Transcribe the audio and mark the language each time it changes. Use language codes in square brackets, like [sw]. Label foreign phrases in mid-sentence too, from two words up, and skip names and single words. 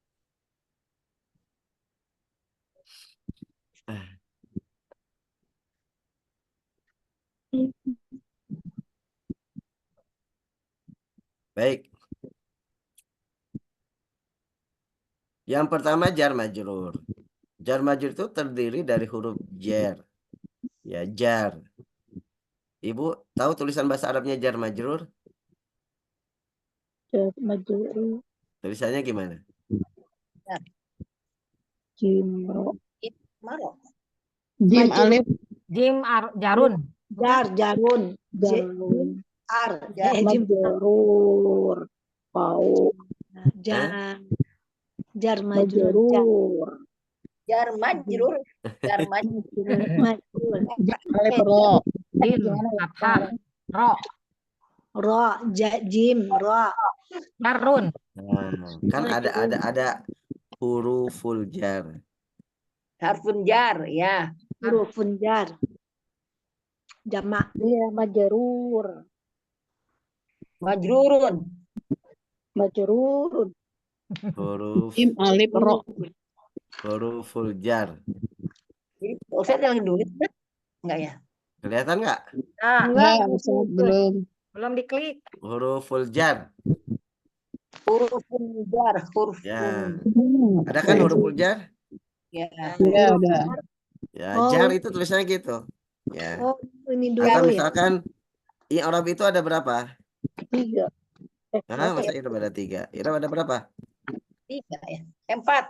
[id] Baik. Yang pertama [ar] جار مجرور. [id] Jar majrur itu terdiri dari huruf jar. Ya, jar. Ibu tahu tulisan bahasa Arabnya [ar] جار مجرور? جار مجرور. [id] Tulisannya gimana? [ar] جيم راء. جيم ألف. Jarun. Jarun. جيم جرور. Pau. جار مجرور. جار مجرور. ألف راء. جيم، فتحة، راء, جيم، راء. jarun. [id] Nah, kan ada [ar] حروف الجر. حرف جر, ya. حروف جر. Jamak. [id] Iya, majrur. [ar] Majrurun. Majrurun. [id] Huruf [ar] جيم ألف راء. حروف الجر. [id] Jadi Ustaz yang nulis enggak ya? Kelihatan nggak? Nah, Enggak, belum. belum diklik. [ar] حروف الجر. حروف جر, [id] huruf. Ya. Ada kan [ar] حروف الجر? [id] Ya. Ya, ada. Ya, jar itu tulisannya gitu. Ya. Oh, ini Atau dua ya. misalkan i'rab itu ada berapa? 3. Masa i'rab ada 3? I'rab ada berapa? 3 ya. 4.